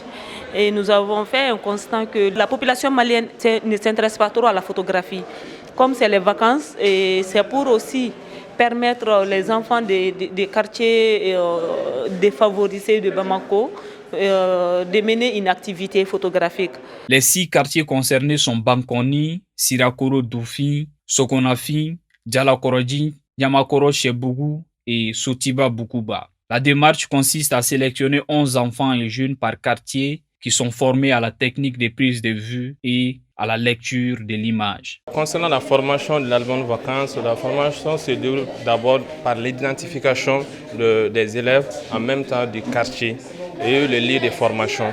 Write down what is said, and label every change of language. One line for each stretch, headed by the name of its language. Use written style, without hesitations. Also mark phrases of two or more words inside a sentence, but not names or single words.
French: Et nous avons fait un constat que la population malienne ne s'intéresse pas trop à la photographie. Comme c'est les vacances, et c'est pour aussi permettre les enfants des quartiers défavorisés de Bamako de mener une activité photographique. Les 6 quartiers concernés sont Bankoni, Sirakoro Doufi, Sokonafi, Djalakorodji, Yamakoro Chebougou et Sotiba Bukuba. La démarche consiste à sélectionner 11 enfants et jeunes par quartier qui sont formés à la technique de prise de vue et à la lecture de l'image. Concernant la formation de l'album Vacances, la formation se déroule d'abord par l'identification des élèves en même temps du quartier et le lieu de formation.